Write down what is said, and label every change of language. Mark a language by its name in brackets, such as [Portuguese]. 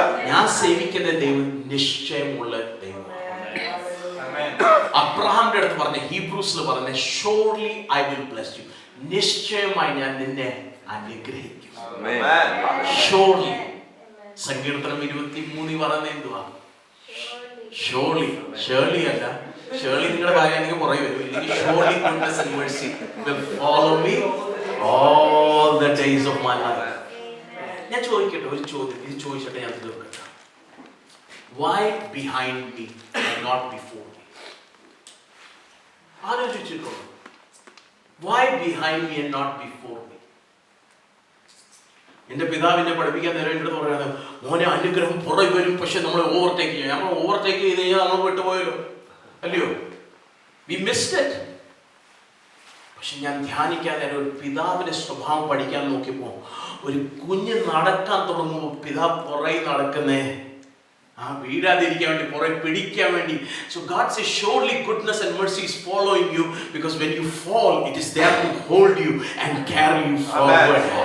[Malayalam] ഞാൻ സേവിക്കുന്ന ദൈവം നിശ്ചയമുള്ള ദൈവമാണ്. അബ്രഹാമിന്റെ അടുത്ത് പറഞ്ഞ, ഹീബ്രൂസിൽ പറഞ്ഞ [English] surely I will bless you. [Malayalam] നിശ്ചയമായി ഞാൻ നിന്നെ അനുഗ്രഹിക്കും. Surely. സങ്കീർത്തനം 23 പറയുന്നത് എന്തുവാ? Surely. Surely അല്ല, surely നിങ്ങളുടെ കാര്യം എനിക്ക് പുറകെ വരും. ഇല്ലെങ്കിൽ [English] surely goodness and mercy will follow me all the days of my life. [Malayalam] ഞാൻ ചോദിക്കട്ടെ ഒരു ചോദ്യം, ഇത് ചോദിച്ചിട്ട് ഞാൻ തീർക്കട്ടെ. [English] Why behind me and not before me? [Malayalam] ആലോചിച്ചിട്ടുണ്ടോ? [English] Why behind me and not before me? [Malayalam] എന്റെ പിതാവിനെ പഠിപ്പിക്കാൻ നേരം എൻ്റെ അടുത്ത് പറയുന്നത്, മോനെ അനുഗ്രഹം പുറകെ വരും, പക്ഷെ നമ്മൾ ഓവർടേക്ക് ചെയ്യും. നമ്മൾ ഓവർടേക്ക് ചെയ്ത് കഴിഞ്ഞാൽ നമ്മൾ വിട്ടുപോയല്ലോ, അല്ലയോ? [English] We missed it. [Malayalam] പക്ഷെ ഞാൻ ധ്യാനിക്കാൻ നേരം ഒരു പിതാവിന്റെ സ്വഭാവം പഠിക്കാൻ നോക്കിയപ്പോൾ, ഒരു കുഞ്ഞ് നടക്കാൻ തുടങ്ങുമ്പോൾ പിതാവ് പുറകെ നടക്കുന്നേ, ആ വീഴാതിരിക്കാൻ വേണ്ടി, പുറകെ പിടിക്കാൻ വേണ്ടി. [English] So God says surely goodness and mercy is following you, because when you fall it is there to hold you and carry you forward.